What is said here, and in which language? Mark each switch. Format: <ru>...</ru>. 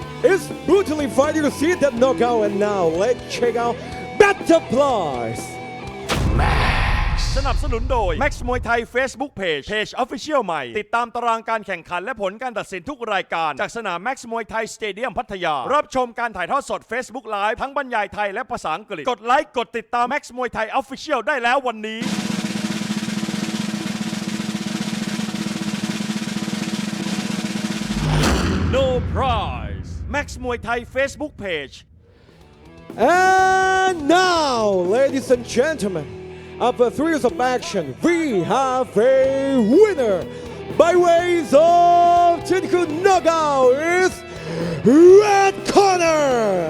<en>It's brutally fighting to see that knockout, and now let's check out Butterflies.</en> <th>สนับสนุนโดย Max Muay Thai Facebook Page Official ใหม่ติดตามตารางการแข่งขันและผลการตัดสินทุกรายการจากสนาม Max Muay Thai Stadium พัทยารับชมการถ่ายทอดสด Facebook Live ทั้งบรรยายไทยและภาษาอังกฤษกดไลค์กดติดตาม Max Muay Thai Official ได้แล้ววันนี้ No prize Max Muay Thai Facebook Page.</th> <en>And now, ladies and gentlemen, after 3 years of action, we have a winner by ways of technical knockout is Red Corner.</en>